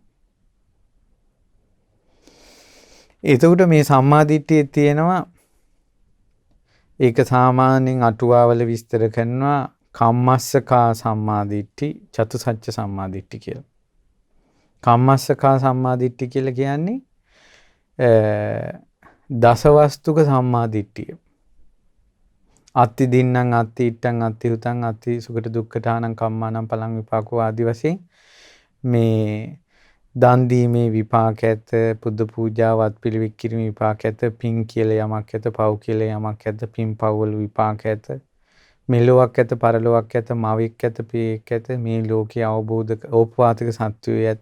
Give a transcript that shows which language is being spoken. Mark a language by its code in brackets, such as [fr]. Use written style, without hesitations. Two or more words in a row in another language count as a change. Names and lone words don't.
[si] එතකොට මේ සම්මා දිට්ඨියේ තියෙනවා ඒක සාමාන්‍යයෙන් අටුවාවල විස්තර කරනවා [pi] කම්මස්සකා සම්මා දිට්ඨි චතුසත්‍ය සම්මා දිට්ඨි [si] කියලා. [pi] කම්මස්සකා සම්මා දිට්ඨි [si] කියලා කියන්නේ දසවස්තුක සම්මා දිට්ඨිය. [pi] අත්ති දින්නම් අත්ති ඉට්ටං අත්ති හුතං අත්ති සුගත දුක්ඛතානං කම්මානම් පලං විපාකෝ [si] ආදි වශයෙන් මේ දන් දීමේ විපාක ඇත, පුද පූජාවත් පිළිවෙත් කිරීමේ විපාක ඇත, පින් කියලා යමක් ඇත, පව් කියලා යමක් ඇත, පින් පව් වල විපාක ඇත, මෙලොවක් ඇත, පරලොවක් ඇත, මවෙක් ඇත, පියෙක් ඇත, මේ ලෝකයේ අවබෝධ ඕපවාතික සත්‍යය ඇත.